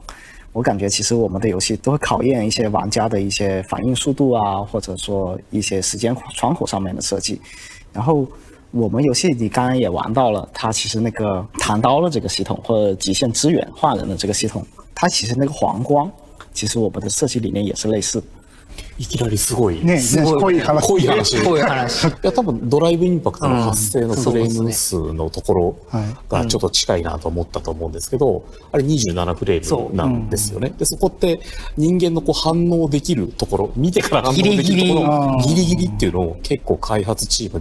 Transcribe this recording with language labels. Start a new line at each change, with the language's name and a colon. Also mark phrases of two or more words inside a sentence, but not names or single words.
Chinese: 我感觉其实我们的游戏都会考验一些玩家的一些反应速度啊，或者说一些时间窗口上面的设计。然后我们游戏里刚刚也玩到了，它其实那个弹刀的这个系统或者极限支援换人的这个系统，它其实那个黄光，其实我们的设计理念也是类似。
Japanese: いきなりすごい。ね、濃い話。濃い話。いや、多分ドライブインパクトの発生のフレーム数のところがちょっと近いなと思ったと思うんですけど、あれ27フレームなんですよね。で、そこって人間のこう反応できるところ、見てから反応できるところ、ギリギリっていうのを結構開発チーム